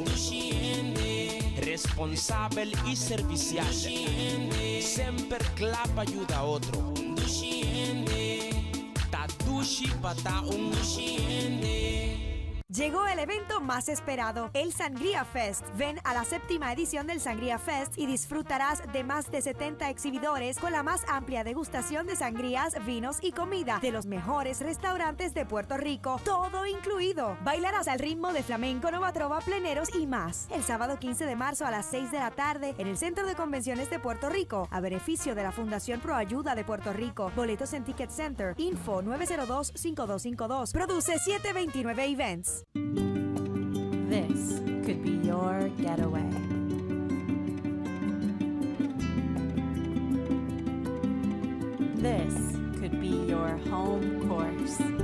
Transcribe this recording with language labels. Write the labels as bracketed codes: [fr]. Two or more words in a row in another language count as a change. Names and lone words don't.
[es] responsabile e serviziale, sempre clap aiuta otro, tadushi pata Llegó el evento más esperado, el Sangría Fest. Ven a la 7ª edición del Sangría Fest y disfrutarás de más de 70 exhibidores con la más amplia degustación de sangrías, vinos y comida de los mejores restaurantes de Puerto Rico, todo incluido. Bailarás al ritmo de flamenco, nova trova, pleneros y más. El sábado 15 de marzo a las 6 de la tarde en el Centro de Convenciones de Puerto Rico, a beneficio de la Fundación Pro Ayuda de Puerto Rico. Boletos en Ticket Center. Info 902-5252. Produce 729 Events. [en] This could be your getaway. This could be your home course.